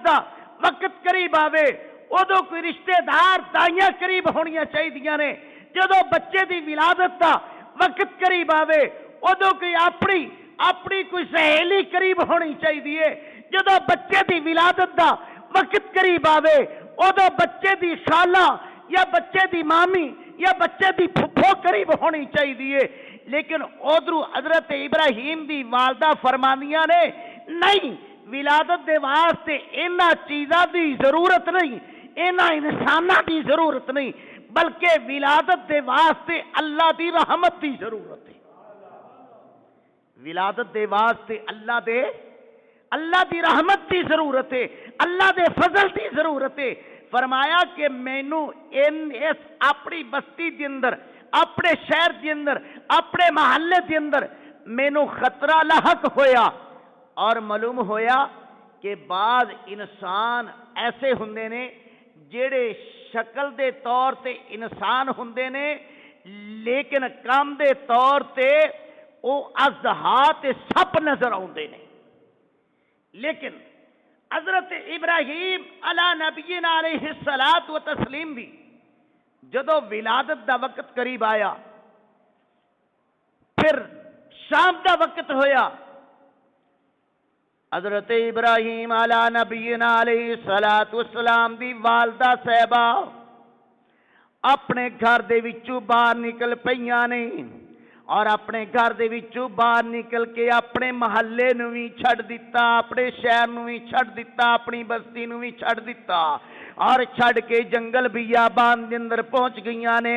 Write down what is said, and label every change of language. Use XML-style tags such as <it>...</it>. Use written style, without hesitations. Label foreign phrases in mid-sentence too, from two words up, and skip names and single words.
<pa>دا وقت قریب آوے ادو کوئی رشتہ دار دائیاں قریب ہونیاں چاہیے نے، جدو بچے دی ولادت دا وقت قریب آوے ادو کوئی اپنی کوئی سہیلی قریب ہونی چاہیے، جدو بچے دی ولادت دا وقت قریب آوے ادو بچے دی خالہ یا بچے دی مامی یا بچے دی پھپھو قریب ہونی چاہیے۔ لیکن ادھر حضرت ابراہیم دی والدہ فرمانیاں نے نہیں، ولادت دے واسطے انہاں چیزاں دی ضرورت نہیں، انہاں انساناں دی ضرورت نہیں، بلکہ ولادت دے واسطے اللہ دی رحمت دی ضرورت ہے۔ ولادت دے واسطے اللہ دی رحمت دی ضرورت ہے، اللہ دے فضل دی ضرورت ہے۔ فرمایا کہ مینوں اس اپنی بستی دے اندر، اپنے شہر دے اندر، اپنے محلے دے اندر مینوں خطرہ لاحق ہویا، اور معلوم ہویا کہ بعض انسان ایسے ہوندے نے جڑے شکل دے طور تے انسان ہوندے نے لیکن کام دے طور تے او اژدہا تے سپ نظر آوندے نے۔ لیکن حضرت ابراہیم</pa> <ar>علی نبینا علیہ السلام</ar> <pa>بھی جدو ولادت دا وقت قریب آیا، پھر شام دا وقت ہویا، حضرت ابراہیم</pa> <ar>علی نبینا علیہ الصلوۃ والسلام</ar> <pa>دی والدہ صاحبہ اپنے گھر دے وچوں باہر نکل پئیاں نے، اور اپنے گھر دے وچوں باہر نکل کے اپنے محلے نو بھی چھڈ دیتا، اپنے شہر نو بھی چھڈ دیتا، اپنی بستی نو بھی چھڈ دیتا، اور چھڈ کے جنگل بیابان دے اندر پہنچ گئیاں نے۔</pa>